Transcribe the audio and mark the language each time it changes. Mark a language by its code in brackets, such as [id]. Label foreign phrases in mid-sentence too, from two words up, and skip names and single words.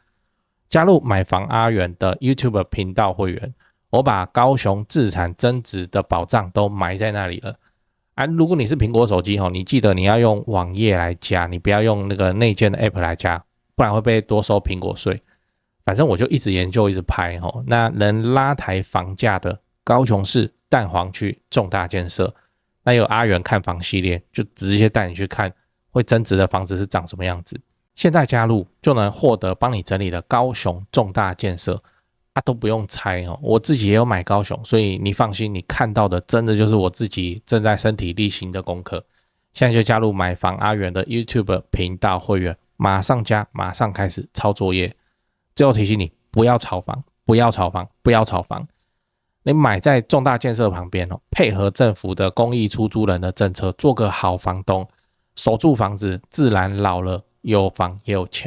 [zh] 加入買房阿元的 YouTube 頻道會員，我把高雄自產增值的寶藏都埋在那裡了。如果你是蘋果手機，你記得你要用網頁來加，你不要用那個內建的 App 來加，不然會被多收蘋果稅。反正我就一直研究一直拍，那能拉抬房價的高雄市蛋黃區重大建設，那有阿元看房系列，就直接帶你去看會增值的房子是長什麼樣子。現在加入就能獲得幫你整理的高雄重大建設都不用猜我自己也有買高雄，所以你放心，你看到的真的就是我自己正在身體力行的功課。現在就加入買房阿元的 YouTube 頻道會員，馬上加，馬上開始抄作業。最後提醒你，不要炒房，不要炒房，不要炒房。你買在重大建設旁邊配合政府的公益出租人的政策，做個好房東，守住房子，自然老了有房也有錢。